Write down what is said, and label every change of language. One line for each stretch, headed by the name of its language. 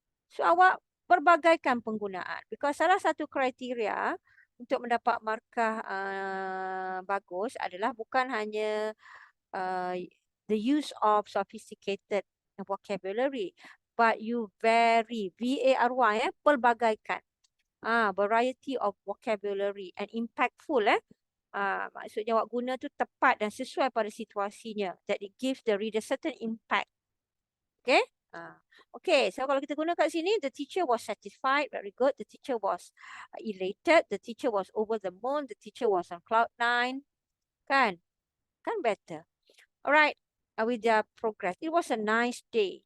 Malay: So awak perbagaikan penggunaan. Because salah satu kriteria untuk mendapat markah bagus adalah bukan hanya
English: the use of sophisticated vocabulary, but you vary,
Malay: V-A-R-Y, pelbagaikan.
English: Variety of vocabulary and impactful.
Malay: Maksudnya awak guna tu tepat dan sesuai pada situasinya.
English: That it gives the reader certain impact. Okay. Okay, so
Malay: kalau kita guna kat sini,
English: the teacher was satisfied, very good. The teacher was elated. The teacher was over the moon. The teacher was on cloud 9. Kan better. Alright. With their progress. It was a nice day.